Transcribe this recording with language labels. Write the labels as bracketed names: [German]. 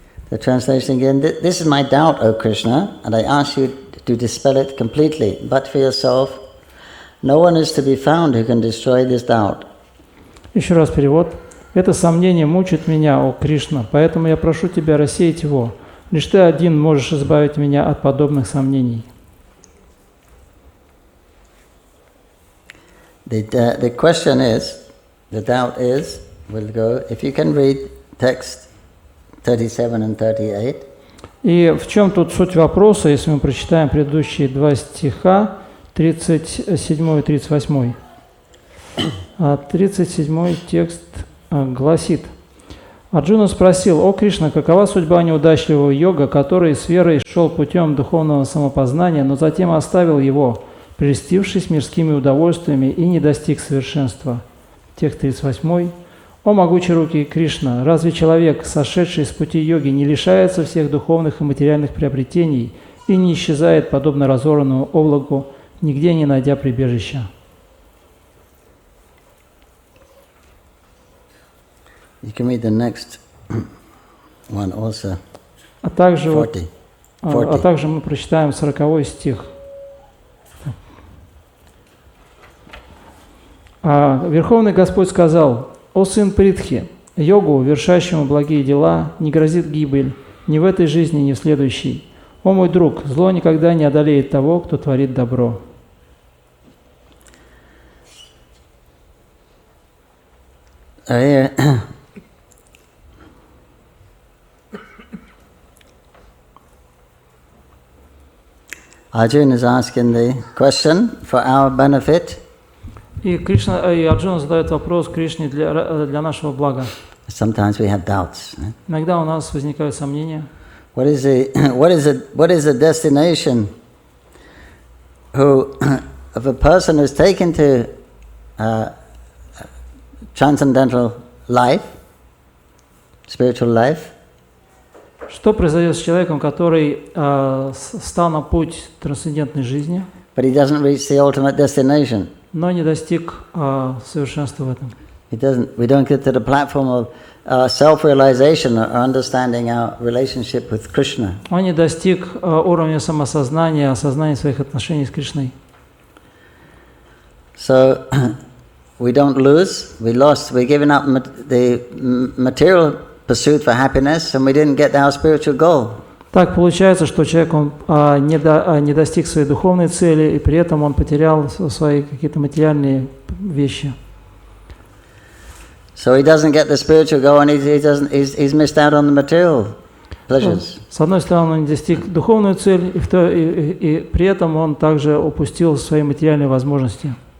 [English] The translation again, this is my doubt, O Krishna, and I ask you to dispel it completely, but for yourself. No one is to be found who can destroy this doubt. [Russian] Еще раз перевод. Это сомнение мучит меня, о Кришна, поэтому я прошу Тебя рассеять его. Лишь Ты один можешь избавить меня от подобных сомнений. [English] The question is, the doubt is, we'll go, if you can read text 37 and 38. [Russian] И в чем тут суть вопроса, если мы прочитаем предыдущие два стиха, 37 и 38. 37 текст гласит: Арджуна спросил: «О Кришна, какова судьба неудачливого йога, который с верой шел путем духовного самопознания, но затем оставил его, прельстившись мирскими удовольствиями и не достиг совершенства?» Текст 38. «О могучерукий Кришна, разве человек, сошедший с пути йоги, не лишается всех духовных и материальных приобретений и не исчезает, подобно разорванному облаку, нигде не найдя прибежища?» [English] You can read the next one also. [Russian] А также, 40. а также мы прочитаем 40 стих. Верховный Господь сказал: «О сын Притхи, йогу, вершащему благие дела, не грозит гибель ни в этой жизни, ни в следующей. О мой друг, зло никогда не одолеет того, кто творит добро». [English] Arjuna is asking the question for our benefit. [Russian] И Арджуна задает вопрос Кришне для нашего блага. [English] Sometimes we have doubts. [Russian] Иногда у нас возникают сомнения. [English] What is the destination of a person who's taken to transcendental life, spiritual life? [Russian] Что произойдет с человеком, который стал на путь трансцендентной жизни, [English] but he doesn't reach the ultimate destination? [Russian] Но не достиг совершенства в этом. [English] We don't get to the platform of self-realization or understanding our relationship with Krishna. [Russian] Он не достиг уровня самосознания, осознания своих отношений с Кришной. [English] So we don't lose. We lost. We're giving up the material pursuit for happiness, and we didn't get our spiritual goal. [Russian] Так получается, что человек не достиг своей духовной цели, и при этом он потерял свои какие-то материальные вещи. [English] So he doesn't get the spiritual goal, and he's missed out on the material pleasures. [Russian] С одной стороны, он не достиг духовную цель, и при этом он также упустил свои материальные возможности.